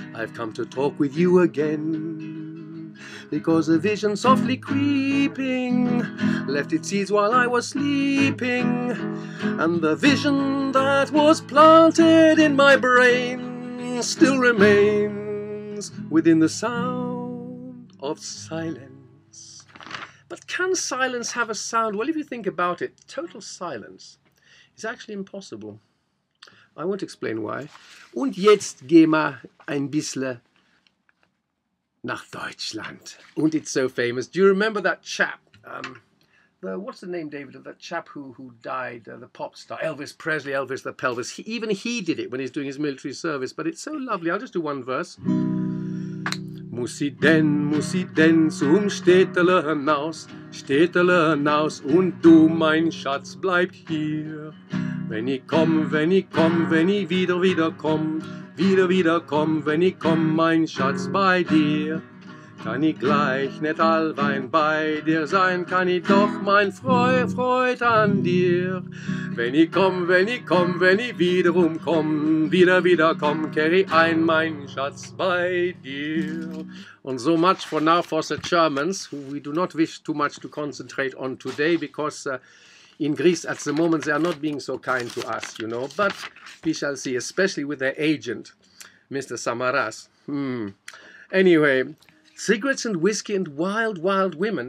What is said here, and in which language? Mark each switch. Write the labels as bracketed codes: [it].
[en] I've come to talk with you again, because a vision softly creeping left its seeds while I was sleeping, and the vision that was planted in my brain still remains within the sound of silence. But can silence have a sound? Well, if you think about it, total silence is actually impossible. I won't explain why. [de] Und jetzt gehen wir ein bisschen nach Deutschland. Und [en] it's so famous. Do you remember that chap? what's the name, David, of that chap who died, the pop star, Elvis Presley, Elvis the Pelvis. Even he did it when he's doing his military service, but it's so lovely. I'll just do one verse. [de] Muss sie denn zum Städtele hinaus und du, mein Schatz, bleibt hier. Wenn ich komm, wenn ich wieder komm, wenn ich komm, mein Schatz, bei dir. Kann ich gleich nicht allweil bei dir sein, kann ich doch mein Freud an dir. Wenn ich komm, wenn ich wiederum komm, wieder komm, kehr ich ein, mein Schatz, bei dir. [en] And so much for now for the Germans, who we do not wish too much to concentrate on today, because in Greece at the moment they are not being so kind to us, you know, but we shall see, especially with their agent, Mr. Samaras. Anyway, cigarettes and whiskey and wild, wild women.